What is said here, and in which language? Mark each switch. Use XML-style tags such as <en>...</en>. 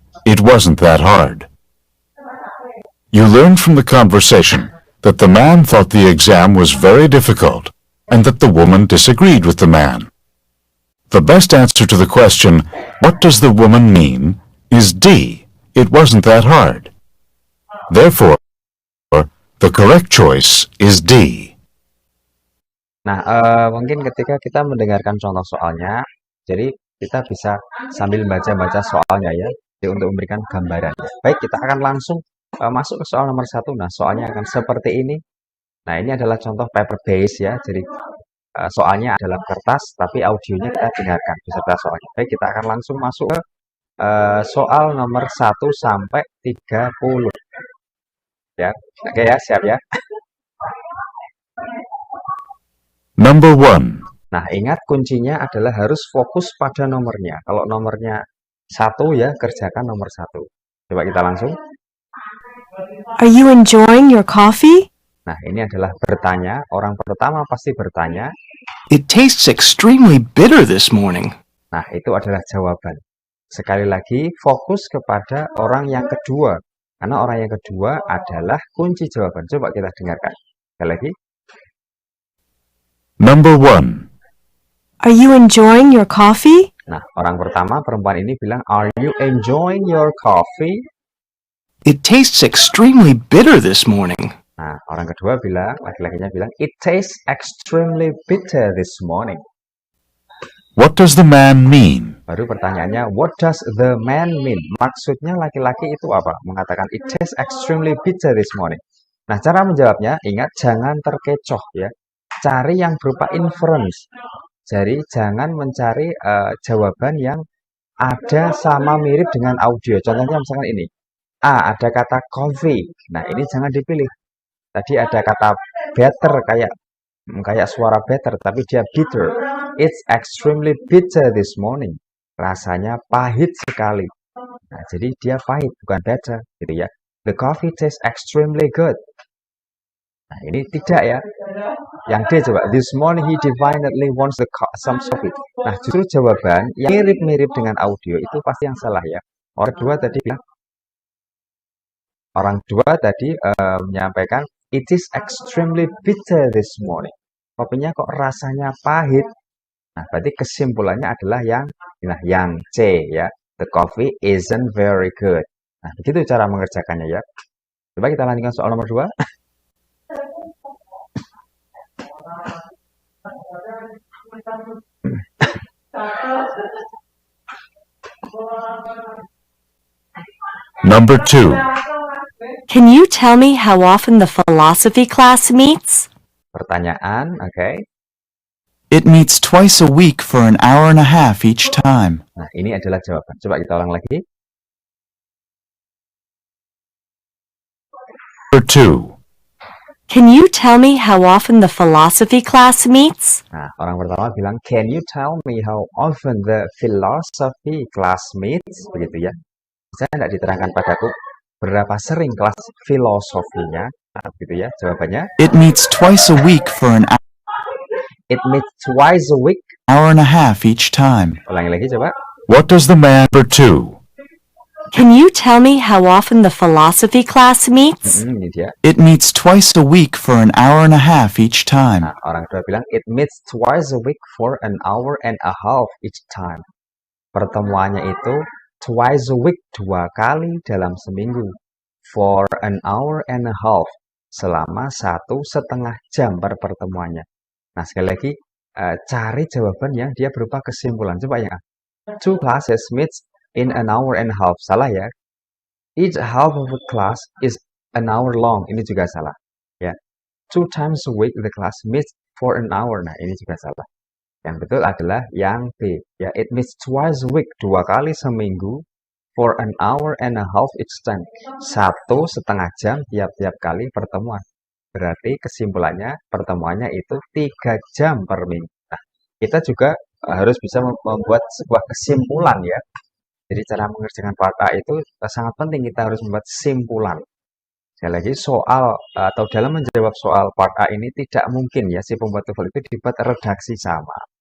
<en>It wasn't that hard. You learned from the conversation that the man thought the exam was very difficult and that the woman disagreed with the man. The best answer to the question, what does the woman mean, is D. It wasn't that hard. Therefore, the correct choice is D.</en> <id>Nah, mungkin ketika kita mendengarkan contoh soalnya, jadi kita bisa sambil baca-baca soalnya ya, jadi untuk memberikan gambaran. Baik, kita akan langsung masuk ke soal nomor 1. Nah, soalnya akan seperti ini. Nah, ini adalah contoh paper base ya, jadi soalnya adalah kertas, tapi audionya kita dengarkan beserta soalnya. Baik, kita akan langsung masuk ke soal nomor 1 sampai 30. Ya, oke ya, siap ya.</id> <en>Number 1.</en> <id>Nah, ingat kuncinya adalah harus fokus pada nomornya. Kalau nomornya 1 ya, kerjakan nomor 1. Coba kita langsung.</id> <en>Are you enjoying your coffee?</en> <id>Nah, ini adalah bertanya. Orang pertama pasti bertanya.</id> <en>"It tastes extremely bitter this morning."</en> <id>Nah, itu adalah jawaban. Sekali lagi, fokus kepada orang yang kedua. Karena orang yang kedua adalah kunci jawaban. Coba kita dengarkan. Sekali lagi.</id> <en>Number 1. Are you enjoying your coffee?</en> <id>Nah, orang pertama, perempuan ini bilang,</id> <en>are you enjoying your coffee? "It tastes extremely bitter this morning."</en> <id>Nah, orang kedua bilang, laki-lakinya bilang,</id> <en>it tastes extremely bitter this morning. What does the man mean?</en> <id>Baru pertanyaannya,</id> <en>what does the man mean?</en> <id>Maksudnya laki-laki itu apa? Mengatakan,</id> <en>it tastes extremely bitter this morning.</en> <id>Nah, cara menjawabnya, ingat, jangan terkecoh ya. Cari yang berupa inference. Jadi, jangan mencari jawaban yang ada sama mirip dengan audio. Contohnya misalkan ini. A, ada kata coffee. Nah, ini jangan dipilih. Tadi ada kata better, kayak suara better, tapi dia bitter.</id> <en>It's extremely bitter this morning.</en> <id>Rasanya pahit sekali. Nah, jadi dia pahit, bukan better, gitu ya.</id> <en>The coffee tastes extremely good.</en> <id>Nah, ini tidak ya. Yang D coba.</id> <en>This morning he definitely wants some coffee.</en> <id>Nah, justru jawaban yang mirip-mirip dengan audio itu pasti yang salah ya. Orang kedua tadi menyampaikan</id> <en>It is extremely bitter this morning.</en> <id>Kopinya kok rasanya pahit. Nah, berarti kesimpulannya adalah yang C ya.</id> <en>The coffee isn't very good.</en> <id>Nah, begitu cara mengerjakannya ya. Coba kita lanjutkan soal nomor 2.</id> <en>Number 2. Can you tell me how often the philosophy class meets?</en> <id>Pertanyaan, oke.</id> <en>It meets twice a week for an hour and a half each time.</en> <id>Nah, ini adalah jawaban. Coba kita ulang lagi.</id> <en>Number 2. Can you tell me how often the philosophy class meets?</en> <id>Nah, orang pertama bilang,</id> <en>can you tell me how often the philosophy class meets?</en> <id>Begitu ya. Bisa tidak diterangkan padaku berapa sering kelas filosofinya? Nah, begitu ya. Jawabannya,</id> <en>It meets twice a week for an it meets twice a week. hour and a half each time.</en> <id>Ulangi lagi coba.</id> <en>What does the man... Number 2. Can you tell me how often the philosophy class meets?</en> <id>Ini dia.</id> <en>It meets twice a week for an hour and a half each time.</en> <id>Nah, orang kedua bilang,</id> <en>it meets twice a week for an hour and a half each time.</en> <id>Pertemuannya itu</id> <en>twice a week,</en> <id>2 kali dalam seminggu.</id> <en>For an hour and a half,</en> <id>selama 1,5 jam per pertemuannya. Nah, sekali lagi, cari jawaban yang dia berupa kesimpulan. Coba yang A.</id> <en>2 classes meets in an hour and a half.</en> <id>Salah ya.</id> <en>Each half of a class is an hour long.</en> <id>Ini juga salah. Ya.</id> <en>2 times a week the class meets for an hour.</en> <id>Nah, ini juga salah. Yang betul adalah yang B.</id> <en>Ya, it meets twice a week,</en> <id>2 kali seminggu,</id> <en>for an hour and a half each time.</en> <id>1,5 jam tiap-tiap kali pertemuan. Berarti kesimpulannya pertemuannya itu 3 jam per minggu. Nah, kita juga harus bisa membuat sebuah kesimpulan ya. Jadi cara mengerjakan part A itu sangat penting, kita harus membuat simpulan. Sekali lagi soal atau dalam menjawab soal part A ini tidak mungkin ya si pembuat TOEFL itu dibuat redaksi sama.</id>